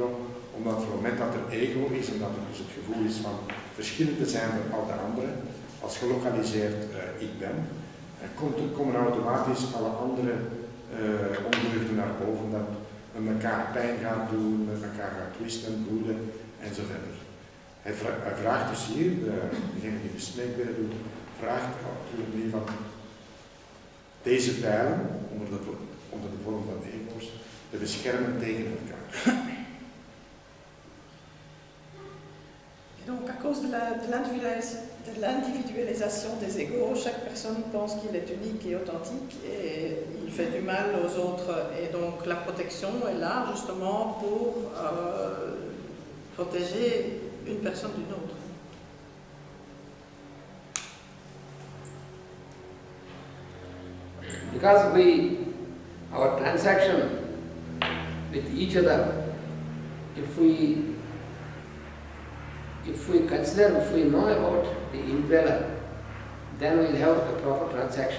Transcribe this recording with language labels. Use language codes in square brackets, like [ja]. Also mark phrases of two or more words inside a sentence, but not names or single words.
[nl] Omdat op het moment dat er ego is en dat er dus het gevoel is van verschillend te zijn van al de anderen, als gelokaliseerd ik ben, komen automatisch alle andere ondeugden naar boven, dat men elkaar pijn gaat doen, met elkaar gaat twisten, broeden enzovoort. Hij vraagt dus hier, degene die de smeekbeden doet, vraagt natuurlijk niet van deze pijlen, onder de vorm van ego's, te beschermen tegen elkaar. [fr] Donc, à cause de l'individualisation des égos, chaque personne pense qu'il est unique et authentique et il fait du mal aux autres. Et donc, la protection est là justement pour protéger une personne d'une autre. [en] Because our transaction with each other, if we consider, if we know about the indweller, then we will have a proper transaction.